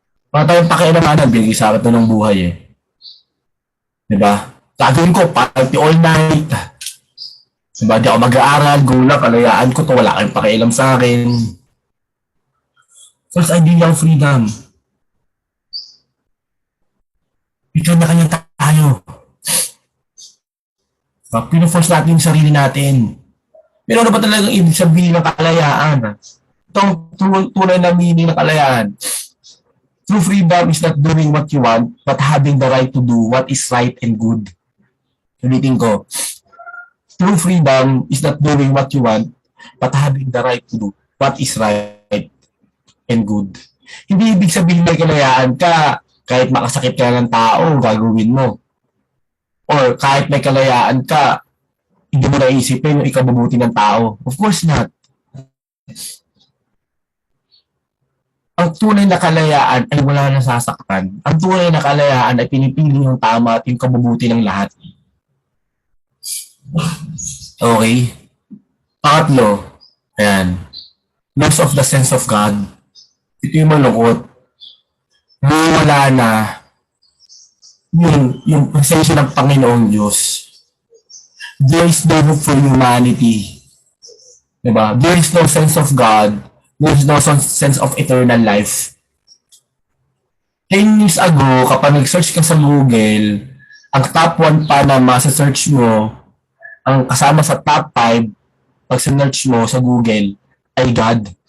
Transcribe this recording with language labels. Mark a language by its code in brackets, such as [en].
[tl] Wala tayong pakialamanan, binigay sa akin to ng buhay eh. Diba? Gagawin ko, party all night. Diba? Di ako mag-aaral, go lang, kalayaan ko to, wala kayong pakialam sa akin. [en] False idea of freedom. [tl] Ito na kanya tayo. Pino-force natin yung sarili natin. Pero ano ba talagang ibig sabihin ng kalayaan? Itong tunay na meaning ng kalayaan. [en] True freedom is not doing what you want, but having the right to do what is right and good. Ulitin ko. True freedom is not doing what you want, but having the right to do what is right and good. [tl] Hindi ibig sabihin may kalayaan ka, kahit makasakit ka ng tao, gagawin mo. Or kahit may kalayaan ka, hindi mo naisipin yung ikabubuti ng tao. Of course not. Ang tunay na kalayaan ay wala na sasaktan. Ang tunay na kalayaan ay pinipili yung tama at yung kabubuti ng lahat. Okay? Pangatlo, ayan. [en] Loss of the sense of God. Ito yung malungkot. [tl] Wala na yung presensya ng Panginoong Diyos. [en] There is no hope for humanity. Diba? There is no sense of God. There is no sense of eternal life. [tl] 10 years ago, kapag nag-search ka sa Google, ang top 1 pa na masa-search mo, ang kasama sa top 5, pag sa-search mo sa Google, ay God.